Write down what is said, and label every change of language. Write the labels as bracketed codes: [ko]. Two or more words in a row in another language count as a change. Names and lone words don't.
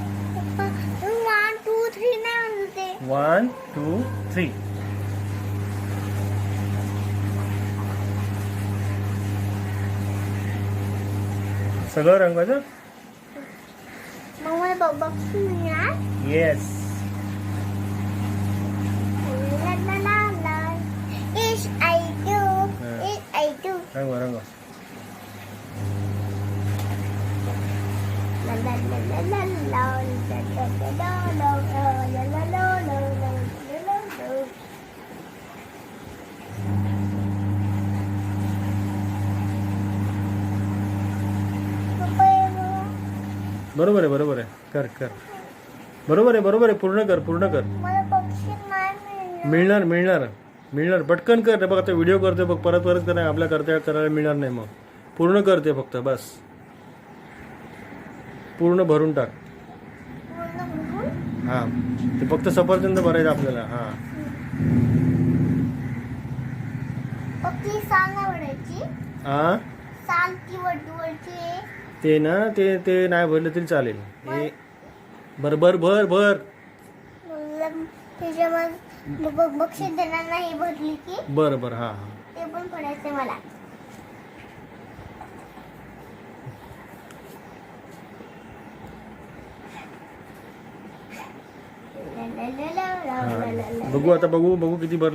[mr] 1 2 3 नाही म्हणते. 1 2 3. सगळं रंगवायचं. मग मला बॉक्स मिळणार. येस. ला ला ला ला. इश आय डू. इश आय डू. रंगव रंगव. ला ला ला ला ला ला. ला ला ला ला ला. ला ला ला ला ला. ला ला ला. बरोबर आहे बरोबर आहे. कर कर. बरोबर आहे बरोबर आहे. पूर्ण कर पूर्ण कर. मला बक्षीस नाही मिळणार मिळणार मिळणार. पटकन कर. बघ आता व्हिडिओ करते बघ. परत परत कर. आपल्या करता करायला मिळणार नाही. मग पूर्ण करते फक्त बस. पूर्ण भरून टाक. हां ते फक्त सफरचंद भरायचं आपल्याला. हां पक्की साल नाही वडायची. हां साल ती वडवडची. ते ना ते नाही भरलं तरी चालेल. हे भर भर भर भर. त्याच्यामध्ये बक्षीस देणार नाही भरली की. बरं बरं. हां हां ते पण पडायचं मला. हां बघू आता. बघू बघू किती भरलं.